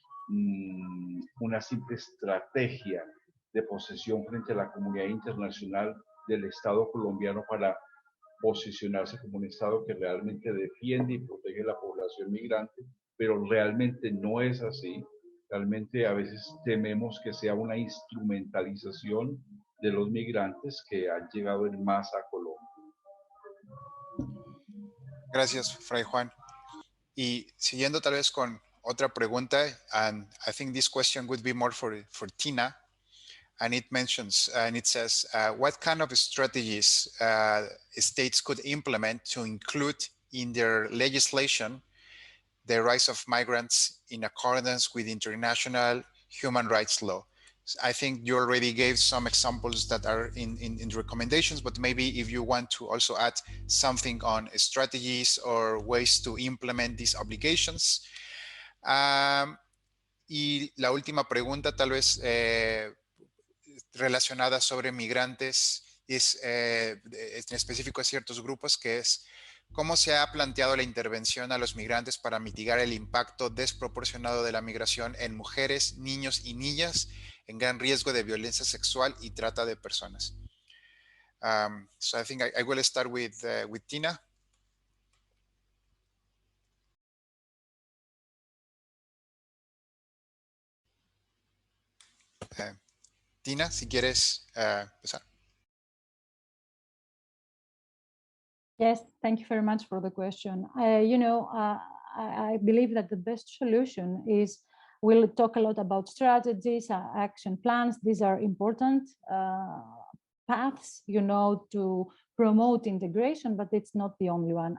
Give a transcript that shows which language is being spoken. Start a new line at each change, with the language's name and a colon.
Spanish: una simple estrategia de posesión frente a la comunidad internacional del Estado colombiano para posicionarse como un Estado que realmente defiende y protege la población migrante, pero realmente no es así. Realmente a veces tememos que sea una instrumentalización de los migrantes que han llegado en masa a Colombia. Gracias, Fray Juan. Y siguiendo tal vez con otra pregunta,
English: and I think this question would be more for Tina, and it mentions, and it says, what kind of strategies states could implement to include in their legislation the rights of migrants in accordance with international human rights law? I think you already gave some examples that are in recommendations, but maybe if you want to also add something on strategies or ways to implement these obligations.
Spanish: Y la última pregunta, tal vez relacionada sobre migrantes, es en específico a ciertos grupos, que es ¿cómo se ha planteado la intervención a los migrantes para mitigar el impacto desproporcionado de la migración en mujeres, niños y niñas en gran riesgo de violencia sexual y trata de personas?
English: So I think I will start with Tina.
Spanish: Tina, si quieres empezar.
English: Yes, thank you very much for the question. I believe that the best solution is we'll talk a lot about strategies, action plans. These are important paths, to promote integration, but it's not the only one.